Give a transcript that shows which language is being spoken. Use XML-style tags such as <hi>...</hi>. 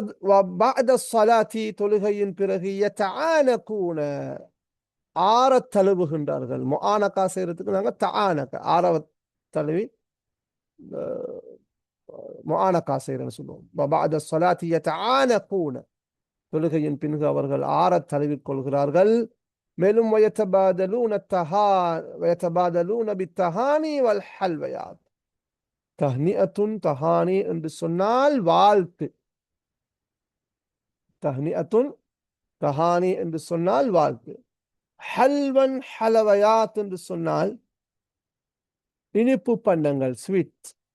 <ar>وبعد الصلاة,</ar> <ta>தொழுகையின் பிறகு யதஆனகூன, ஆறத் தழுவுகின்றார்கள். முஆனகா செய்யறதுக்கு நாங்க தஆனக, ஆறத் தழுவி முஆனகா செய்யறன்னு சொல்லுவோம்.</ta> <ar>وبعد الصلاة يتعانقون,</ar> <ta>தொழுகையின் பின்பு அவர்கள் ஆறத் தழுவிக் கொள்கிறார்கள். மேலும்</ta> <ar>ويتبادلون بالتهاني والحلويات.</ar> <ta>தஹ்னிஅத்துன், தஹானி என்று சொன்னால் வாழ்த்து. தஹ்னிஅத்துன் தஹானி என்று சொன்னால் வாழ்த்து. ஹல்வன் ஹலவயாத் என்று சொன்னால் இனிப்பு பண்டங்கள், ஸ்வீட்.</ta>